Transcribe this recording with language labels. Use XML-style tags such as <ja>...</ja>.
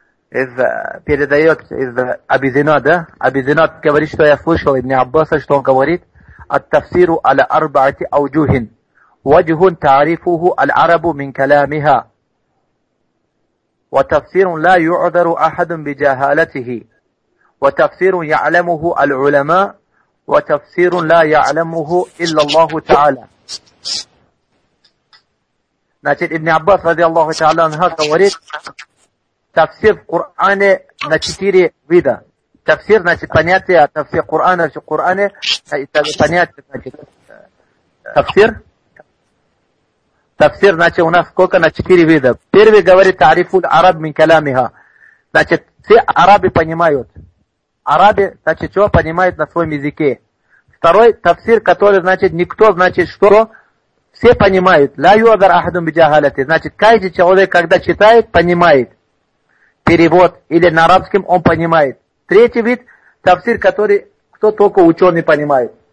<ru>передает из Аби Зинада, Аби Зинад говорит, что я слышал ибн Аббаса, что он говорит,</ru> <ar>«Ат-тафсиру аля арбаати ауджухин, ваджхун таарифуху аль-арабу мин каламиха, ва тафсирун ла юудару ахадун би джахалатихи». وتفسير يعلمه العلماء وتفسير لا يعلمه إلا الله تعالى.</ar> <ru>Значит,</ru> <ar>ابن عباس رضي الله تعالى عنه</ar> <ru>говорит,</ru> <ar>تفسير القرآن</ar> <ru>на четыре вида. Тафсир, значит, понятие, тафсир Корана, значит, Коран, понятие, значит, тафсир. Тафсир, значит, у нас сколько на четыре вида. Первый говорит,</ru> <ar>تعريف العرب من كلامها.</ar> <ru>Значит, все арабы понимают. Арабы, значит, что понимают на своем языке. Второй тафсир, который, значит, никто, значит, что все понимают.</ru> <ar>«Ля юадар ахадум биджахалати».</ar> <ru>Значит, каждый человек, когда читает, понимает. Перевод или на арабском он понимает. Третий вид тафсир, который кто только ученый понимает.</ru>